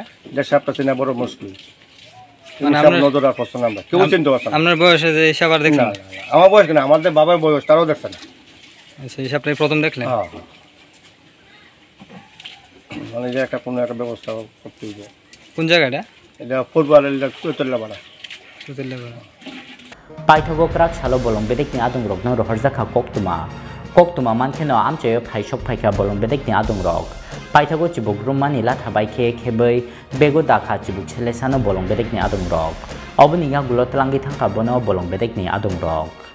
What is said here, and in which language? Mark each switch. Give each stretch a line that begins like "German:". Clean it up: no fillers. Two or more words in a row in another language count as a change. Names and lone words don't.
Bangla: এটা সাপটা চেনা বড় মুশকিল নজর আর পছন্দ আমরা কেউ চিনতে পারছে না। আপনার বয়সে যে সাপ আর দেখছেন? আমার বয়স কেন আমাদের বাবার বয়স তারাও দেখছে না। আচ্ছা এই সাপটাই প্রথম দেখলেন? হ্যাঁ মানে যে একটা কোনো একটা ব্যবস্থা করতে হবে। কোন জায়গাটা? এটা ফুটবলের চৈতল্যপাড়া।
Kok Borok: Paithago Krak Salo Bolong Bedekni Adongrok no Roharzakha Koktuma Mankeno Amchayo Sokphaikha Bolong Bedekni Adongrok Paithago Chibuk Rumani Lathabai Khebei Bego Dakha Chibuk Selesano Bolong Bedekni Adongrok Obniya Gulotlangi Thangka Bono Bolong Bedekni Adongrok